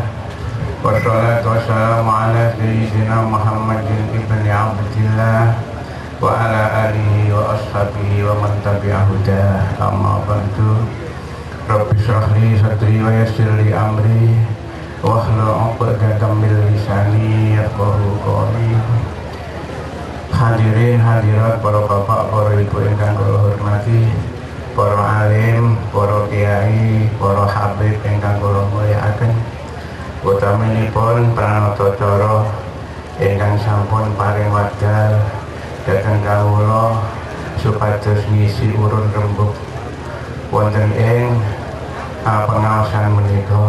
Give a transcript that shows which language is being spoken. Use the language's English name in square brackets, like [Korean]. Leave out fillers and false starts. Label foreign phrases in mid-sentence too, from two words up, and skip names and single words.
[Arabic] والصلاة والسلام على سيدنا محمد ابن عبد الله وعلى آله وأصحابه ومن تبع هداه. أما بعد. رب اشرح لي صدري ويسر لي أمري واحلل عقدة من لساني يفقهوا قولي. [Javanese] Hadirin hadirat, para bapak, para ibu ingkang kula hormati, para alim, para kiai, para habib ingkang kula mulyakaken, utaminipun pranatacara ingkang sampun paring wadal dhateng kawula supados ngisi urun rembug wonten ing pengaosan menika.